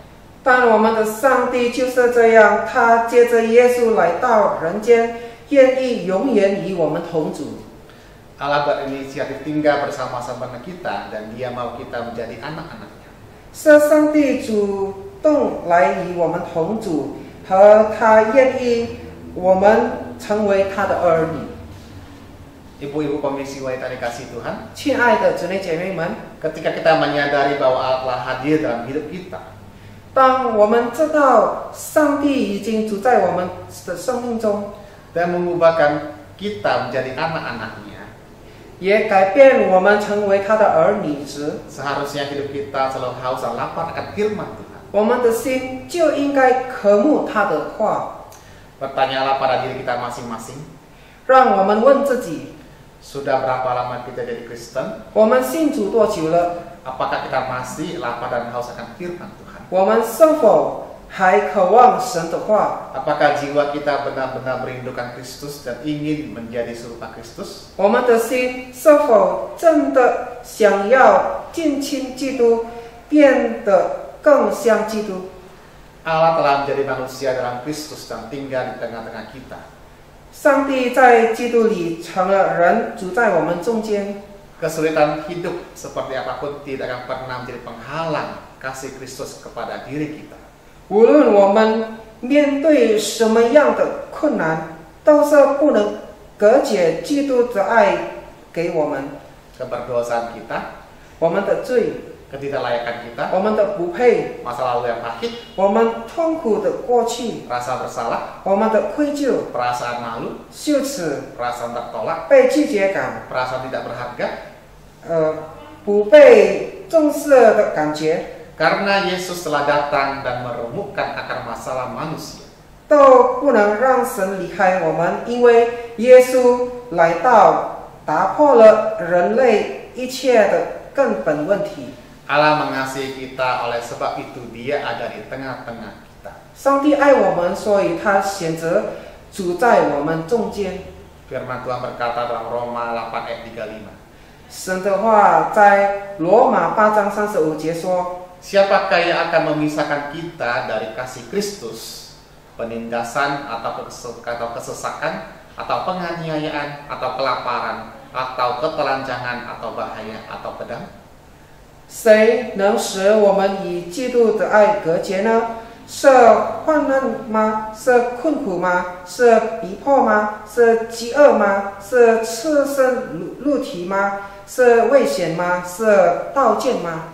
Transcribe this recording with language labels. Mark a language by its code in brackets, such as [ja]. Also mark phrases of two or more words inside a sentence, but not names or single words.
[zh] 但我们的上帝就是这样，他借着耶稣来到人间，愿意永远与我们同住。 [id] Allah berinisiatif tinggal bersama-sama dengan kita dan Dia mau kita menjadi anak-anaknya. [zh] 是上帝主动来与我们同住，和他愿意我们成为他的儿女。 [id] Ibu-ibu komisi wanita dikasih Tuhan, [zh] 亲爱的姊妹姐妹们， [id] ketika kita menyadari bahwa Allah telah hadir dalam hidup kita, [zh] 当我们知道上帝已经住在我们的生命中， [id] dan mengubahkan kita menjadi anak-anaknya, [zh] 也改变我们成为他的儿女时， [id] seharusnya hidup kita selalu haus dan lapar akan firman Tuhan. [zh] 我们的心就应该渴慕他的话。 [id] Bertanyalah pada diri kita masing-masing, [zh] 让我们问自己： [id] sudah berapa lama kita jadi Kristen? [zh] 我们信主多久了？ [id] Apakah kita masih lapar dan haus akan firman Tuhan? [zh] 我们是否还渴望神的话？ [id] Apakah jiwa kita benar-benar merindukan Kristus dan ingin menjadi serupa Kristus? [zh] 我们的心是否真的想要近亲基督，变得更像基督？ [id] Allah telah menjadi manusia dalam Kristus dan tinggal di tengah-tengah kita. [zh] 上帝在基督里成了人，住在我们中间。 [id] Kesulitan hidup seperti apapun tidak akan pernah menjadi penghalang kasih Kristus kepada diri kita. [zh] 无论我们面对什么样的困难，都是不能隔绝基督的爱给我们。 [id] Keberdosaan kita, [zh] 我们的罪， [id] ketidaklayakan kita, [zh] 我们的不配， [id] masa lalu yang pahit, [zh] 我们痛苦的过去， [id] rasa bersalah, [zh] 我们的愧疚、 [id] perasaan malu, [zh] 羞耻、 [id] perasaan tertolak, [zh] 被拒绝感， [id] perasaan tidak berharga. [zh] 不被重视的感觉， [id] Karena Yesus telah datang dan meremukkan akar masalah manusia. [zh] 都不能让神离开我们，因为耶稣来到，打破了人类一切的根本问题。 [id] Allah mengasihi kita, oleh sebab itu Dia ada di tengah-tengah kita. [zh] 上帝爱我们，所以他选择住在我们中间。 [id] Firman Tuhan berkata dalam Roma 8 ayat 35. [zh] 神的话在罗马8章35节说： [id] Siapakah yang akan memisahkan kita dari kasih Kristus? Penindasan atau kesesakan, atau penganiayaan, atau kelaparan, atau ketelanjangan, atau bahaya, atau pedang? [zh] 谁能使我们与基督的爱隔绝呢？是患难吗？是困苦吗？是逼迫吗？是饥饿吗？是赤身露体吗？是危险吗？是刀剑吗？